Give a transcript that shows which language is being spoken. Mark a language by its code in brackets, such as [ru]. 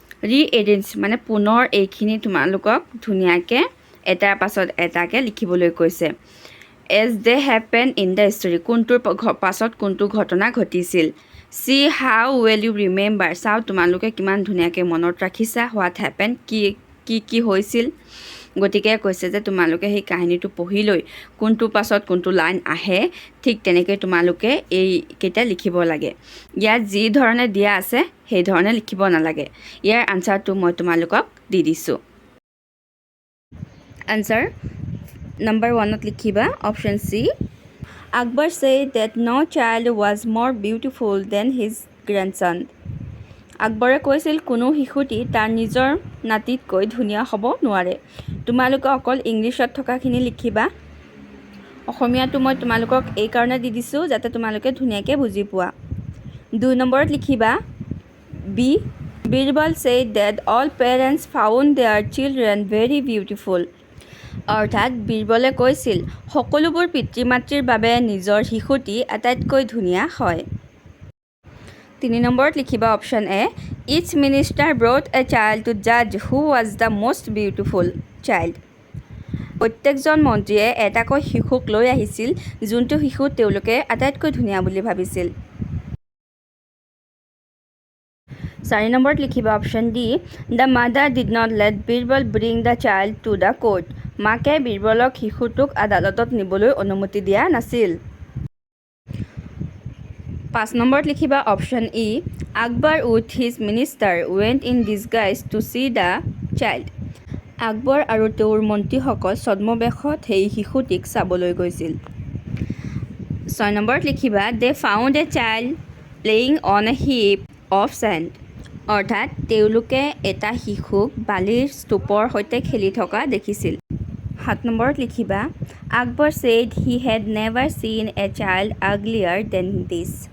[as] ৰি-এৰেঞ্জ মানে পুনৰ এইখিনি তোমালোকক ধুনীয়াকৈ এটাৰ পাছত এটাকৈ লিখিবলৈ কৈছে। [en] as they happened in the story, [as] কোনটোৰ পাছত কোনটো ঘটনা ঘটিছিল। [en] see how well you remember, [as] চাওঁ তোমালোকে কিমান ধুনীয়াকৈ মনত ৰাখিছা। [en] what happened, [as] কি হৈছিল। গতিকে কৈছে যে তোমালোকে সেই কাহিনীটো পঢ়ি লৈ কোনটো পাছত কোনটো লাইন আহে ঠিক তেনেকৈ তোমালোকে এইকেইটা লিখিব লাগে। ইয়াত যি ধৰণে দিয়া আছে সেই ধৰণে লিখিব নালাগে। ইয়াৰ আনচাৰটো মই তোমালোকক দি দিছোঁ। আনচাৰ নম্বৰ 1ত লিখিবা option C. [en] Akbar said that no child was more beautiful than his grandson. [as] আকবৰে কৈছিল কোনো শিশুটি তাৰ নিজৰ নাতিতকৈ ধুনীয়া হ'ব নোৱাৰে। তোমালোকে অকল ইংলিছত থকাখিনি লিখিবা। অসমীয়াটো মই তোমালোকক এইকাৰণে দি দিছোঁ যাতে তোমালোকে ধুনীয়াকৈ বুজি পোৱা। 2 নম্বৰত লিখিবা B. [en] Birbal said that all parents found their children very beautiful. [as] অৰ্থাৎ বীৰবলে কৈছিল সকলোবোৰ পিতৃ মাতৃৰ বাবে নিজৰ শিশুটি আটাইতকৈ ধুনীয়া হয়। 3 নম্বৰত লিখিবা [en] Option A. Is minister brought a child to জাজ who was the most beautiful child. [as] প্ৰত্যেকজন মন্ত্ৰীয়ে এটাকৈ শিশুক লৈ আহিছিল যোনটো শিশু তেওঁলোকে আটাইতকৈ ধুনীয়া বুলি ভাবিছিল। 4 নম্বৰত লিখিবা [en] Option D. The mother did not let Birbal bring the child to the court. [as] মাকে বীৰবলক শিশুটোক আদালতত নিবলৈ অনুমতি দিয়া নাছিল। 5 নম্বৰত লিখিবা option E. [en] Akbar with his minister went in disguise to see the child. [as] Akbar আৰু তেওঁৰ মন্ত্ৰীসকল ছদ্মবেশত সেই শিশুটিক চাবলৈ গৈছিল। 6 নম্বৰত লিখিবা [en] They found a child playing on a heap of sand. [as] অৰ্থাৎ তেওঁলোকে এটা শিশুক বালিৰ স্তূপৰ সৈতে খেলি থকা দেখিছিল। 7 নম্বৰত লিখিবা [en] Akbar said he had never seen a child uglier than this.